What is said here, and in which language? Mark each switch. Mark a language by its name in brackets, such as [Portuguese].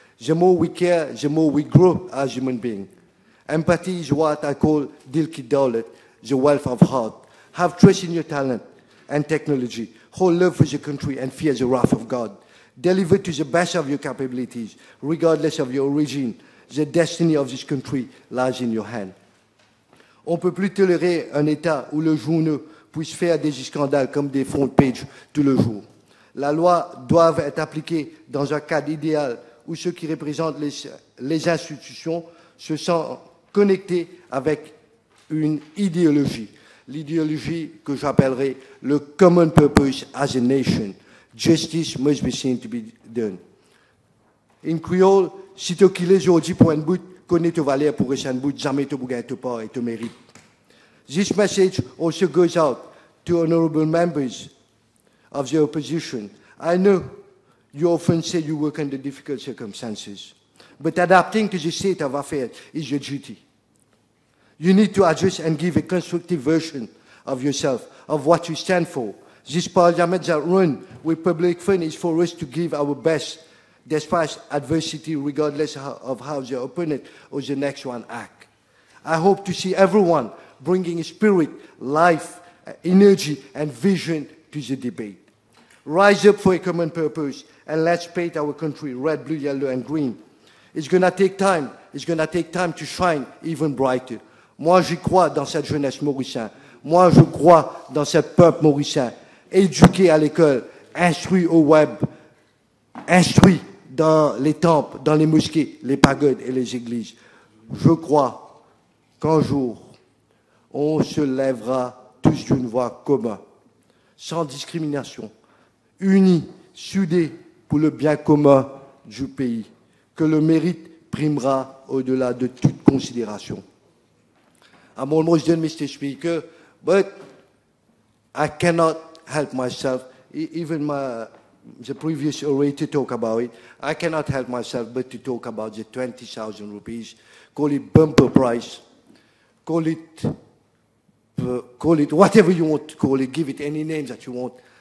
[English] The more we care, the more we grow as human beings. Empathy is what I call [Hindi] Dil Ki Daulat, [English] the wealth of heart. Have trust in your talent and technology. Hold love for the country and fear the wrath of God. Deliver to the best of your capabilities, regardless of your origin. The destiny of this country lies in your hand. [French] On ne peut plus tolérer un État où le journaux puisse faire des scandales comme des front pages tout le jour. La loi doit être appliquée dans un cadre idéal où ceux qui représentent les institutions se sentent connectés avec une idéologie. l'idéologie que j'appellerais le [English] common purpose as a nation. Justice must be seen to be done. In Creole, si tu kilé aujourd'hui pour un bout, connais te valer pour un bout, jamais te bouger te pas et te mérite. This message also goes out to honorable members of the opposition. I know you often say you work under difficult circumstances, but adapting to the state of affairs is your duty. You need to adjust and give a constructive version of yourself, of what you stand for. This parliament that run with public funds is for us to give our best despite adversity, regardless of how the opponent or the next one act. I hope to see everyone bringing spirit, life, energy, and vision to the debate. Rise up for a common purpose, and let's paint our country red, blue, yellow, and green. It's going to take time. It's going to take time to shine even brighter. [French] Moi, j'y crois dans cette jeunesse mauricienne. Moi, je crois dans ce peuple mauricien. Éduqué à l'école, instruit au web, instruit dans les temples, dans les mosquées, les pagodes et les églises. Je crois qu'un jour, on se lèvera tous d'une voix commune, sans discrimination, unis, soudés pour le bien commun du pays, que le mérite primera au-delà de toute considération. [English] I'm almost done, Mr. Speaker, but I cannot help myself, even the previous orator talked about it, I cannot help myself but to talk about the 20,000 rupees, call it bumper price, call it whatever you want to call it, give it any name that you want.